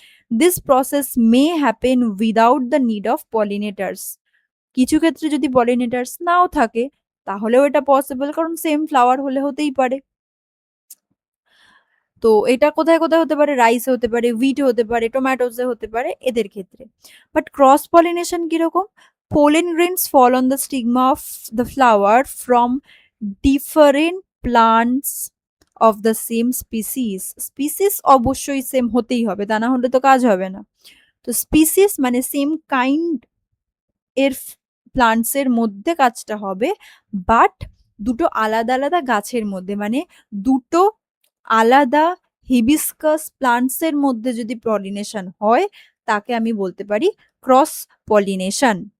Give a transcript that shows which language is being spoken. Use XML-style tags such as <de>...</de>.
<en>This process may happen without the need of pollinators.</en> <bn>কিছু ক্ষেত্রে যদি পলিনেটার্স নাও থাকে তাহলেও এটা পসিবল, কারণ সেম ফ্লাওয়ার হলে হতেই পারে। তো এটা কোথায় কোথায় হতে পারে? রাইসে হতে পারে, হুইটে হতে পারে, টমেটোসে হতে পারে, এদের ক্ষেত্রে। বাট ক্রস পলিনেশন কিরকম?</bn> <en>pollen grains fall on the stigma of the flower from different plants of the same species.</en> <bn>Species অবশ্যই সেম হতেই হবে, তা না হলে তো কাজ হবে না। তো স্পিসিস মানে সেম কাইন্ড এর প্লান্টস এর মধ্যে কাজটা হবে, বাট দুটো আলাদা আলাদা গাছের মধ্যে, মানে দুটো আলাদা হিবিস্কাস প্লান্টস এর মধ্যে যদি পলিনেশন হয়, তাকে আমি বলতে পারি ক্রস পলিনেশন।</bn>